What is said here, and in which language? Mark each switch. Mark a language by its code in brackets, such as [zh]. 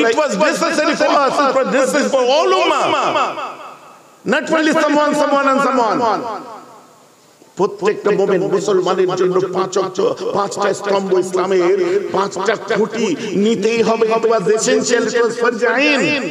[en] It was necessary for us, it was necessary for all ummah, not only someone and someone. [bn] প্রত্যেকটা মুমিন মুসলমানের জন্য 5টা স্তম্ভ ইসলামের, 5টা খুঁটি নিতেই হবে। [en] It was essential, it was farz ain.